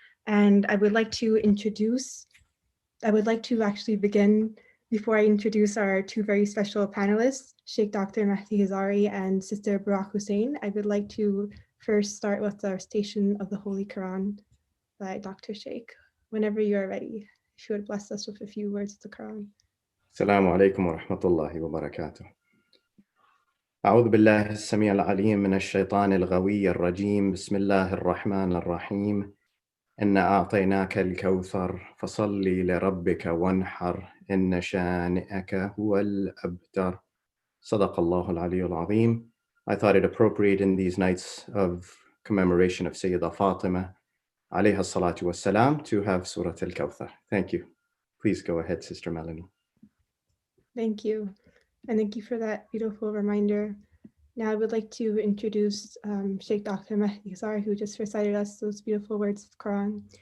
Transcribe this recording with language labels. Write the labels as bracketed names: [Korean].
[English] And I would like to actually begin before I introduce our two very special panelists, Sheikh Dr Mahesar and Sister Berak Hussain. I would like to first start with the recitation of the Holy Quran by Dr. Shaykh. Whenever you are ready, if you would bless us with a few words of the Quran. [Arabic] Assalamu alaikum wa rahmatullahi wa barakatuh. أعوذ بالله السميع العليم من الشيطان الغوي الرجيم بسم الله الرحمن الرحيم إنا أعطيناك الكوثر فصل لربك وانحر إن شانئك هو الأبتر صدق الله العلي العظيم. [English] I thought it appropriate in these nights of commemoration of Sayyidah Fatima alayha salatu wassalam to have Surah Al-Kawthar. Thank you. Please go ahead, Sister Melanie. Thank you. And thank you for that beautiful reminder. Now I would like to introduce Sheikh Dr Mahesar, who just recited us those beautiful words of the Quran.